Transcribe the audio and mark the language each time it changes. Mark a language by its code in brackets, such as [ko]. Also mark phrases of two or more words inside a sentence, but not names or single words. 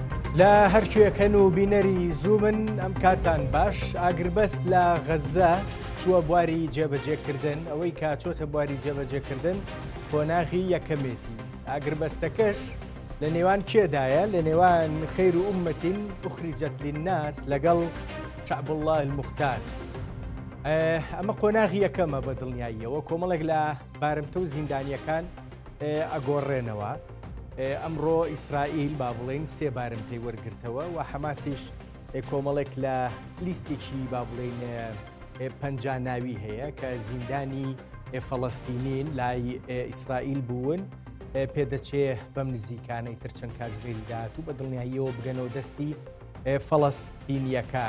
[ckb] لە هەرکوێکەن و بینەری زوومن ئەم کاتان باش ئاگربەست لە غەزە چووە بواری جێبەجێکردن ئەوەی کا چۆتە بواری جێبەجێکردن کۆناغی یەکەمێتی ئاگربەستەکەش لە نێوان کێدایە لە نێوان [ar] خەیر و ئومەتین ئوخریجەت للناس [ckb] لەگەڵ [ar] شعب الله المختار. [ckb] ئەمە قۆناغی یەکەمە بە دڵنیاییەوە کۆمەڵێک لە بارمتە و زیندانیەکان ئەگۆڕێنەوە. ئەمڕۆ ئیسرائیل با بڵێن سێ بارمتەی وەرگرتەوە و حەماسیش کۆمەڵێک لە لیستێکی با بڵێن پەنجا ناوی هەیە کە زیندانی فەڵەستینین لای ئیسرائیل بوون پێدەچێ بەم نزیکانەی ترچەند کاژێری داهات و بە دڵنیاییەوە بگەنەوە دەستی فەڵەستینیەکان.